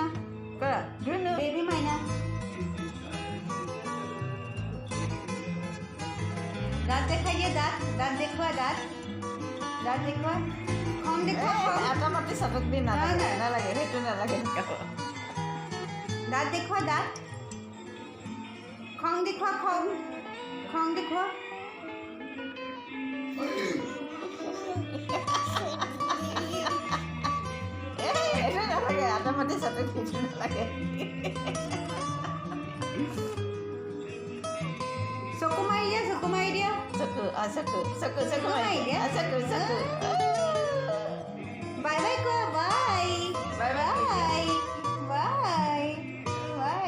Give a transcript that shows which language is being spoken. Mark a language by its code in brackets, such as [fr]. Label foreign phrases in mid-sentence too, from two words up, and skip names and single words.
[en] Baby Maina. [hi] दांत दिखाइए दांत देखो दांत देखो कौन देखो [as] এটা মাটি চাটক দি নালাগে নালাগে সেইটো নালাগে [hi] दांत देखो दांत खोंग देखो खोंग देखो [as] সেইটো নালাগে এটা মাটি চাটক সেইটো নালাগে চকু মই দিয়া. চকু চকু চকু চকু চকু মই দিয়া. চকু চকু [en] Bye bye ko. Bye. Bye bye. Bye. Bye.